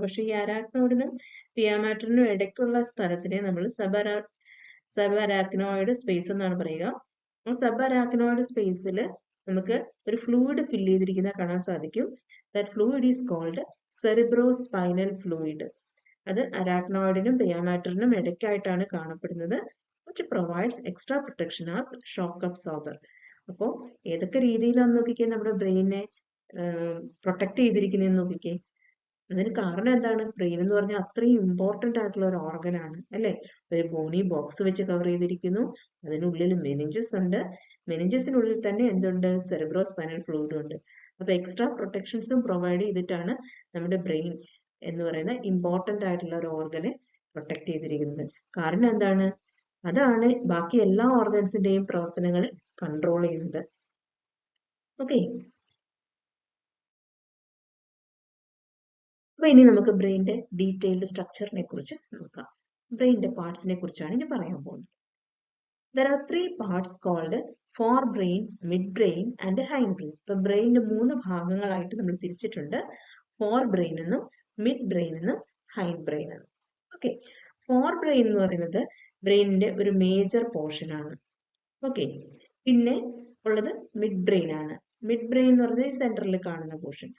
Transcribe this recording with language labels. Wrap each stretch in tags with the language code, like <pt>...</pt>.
<ml>പക്ഷെ ഈ അരാക്നോയിഡിനും പിയാ മാറ്ററിനും ഇടയ്ക്കുള്ള സ്ഥലത്തിനെ നമ്മൾ സബ് അരാക്നോയിഡ് സ്പേസ് എന്നാണ് പറയുക. ആ സബ് അരാക്നോയിഡ് സ്പേസിൽ നമുക്ക് ഒരു ഫ്ലൂയിഡ് ഫില്ല് ചെയ്തിരിക്കുന്ന കാണാൻ സാധിക്കും.</ml> <en>That fluid is called cerebrospinal fluid.</en> <ml>അത് അരാക്നോയിഡിനും പിയാ മാറ്ററിനും ഇടയ്ക്കായിട്ടാണ് കാണപ്പെടുന്നത്.</ml> <en>which provides extra protection as shock absorber.</en> <ml>അപ്പോൾ ഏതൊക്കെ രീതിയിലാന്ന് നോക്കിക്കേ നമ്മുടെ ബ്രെയിനെ പ്രൊട്ടക്ട് ചെയ്തിരിക്കുന്നതെന്ന് നോക്കിക്കേ. അതിന് കാരണം എന്താണ്? ബ്രെയിൻ എന്ന് പറഞ്ഞാൽ അത്രയും ഇമ്പോർട്ടന്റ് ആയിട്ടുള്ള ഒരു ഓർഗൻ ആണ് അല്ലെ. ഒരു ബോണി ബോക്സ് വെച്ച് കവർ ചെയ്തിരിക്കുന്നു. അതിനുള്ളിൽ മെനിഞ്ചസ് ഉണ്ട്. മെനിഞ്ചസിനുള്ളിൽ തന്നെ എന്തുണ്ട്? സെറിബ്രോസ്പൈനൽ ഫ്ലൂയിഡ് ഉണ്ട്. അപ്പൊ എക്സ്ട്രാ പ്രൊട്ടക്ഷൻസും പ്രൊവൈഡ് ചെയ്തിട്ടാണ് നമ്മുടെ ബ്രെയിൻ എന്ന് പറയുന്ന ഇമ്പോർട്ടന്റ് ആയിട്ടുള്ള ഒരു ഓർഗനെ പ്രൊട്ടക്ട് ചെയ്തിരിക്കുന്നത്. കാരണം എന്താണ്? അതാണ് ബാക്കി എല്ലാ ഓർഗൻസിന്റെയും പ്രവർത്തനങ്ങളെ കൺട്രോൾ ചെയ്യുന്നത്. ഓക്കെ. അപ്പൊ ഇനി നമുക്ക് ബ്രെയിനിന്റെ ഡീറ്റെയിൽഡ് സ്ട്രക്ചറിനെ കുറിച്ച് നോക്കാം. ബ്രെയിനിന്റെ പാർട്സിനെ കുറിച്ചാണ് ഇനി പറയാൻ പോകുന്നത്.</ml> <en>There are 3 parts called forebrain, midbrain and hindbrain.</en> <ml>ഇപ്പൊ ബ്രെയിനിന്റെ 3 ഭാഗങ്ങളായിട്ട് നമ്മൾ തിരിച്ചിട്ടുണ്ട്. ഫോർബ്രെയിൻ എന്നും മിഡ്ബ്രെയിൻ എന്നും ഹൈൻഡ്ബ്രെയിൻ എന്നും. ഓക്കെ. ഫോർബ്രെയിൻ എന്ന് പറയുന്നത് ബ്രെയിനിന്റെ ഒരു മേജർ പോർഷൻ ആണ്. ഓക്കെ. പിന്നെ ഉള്ളത് മിഡ്ബ്രെയിൻ ആണ്. മിഡ്ബ്രെയിൻ എന്ന് പറഞ്ഞാൽ സെന്ററിൽ കാണുന്ന പോർഷൻ.</ml>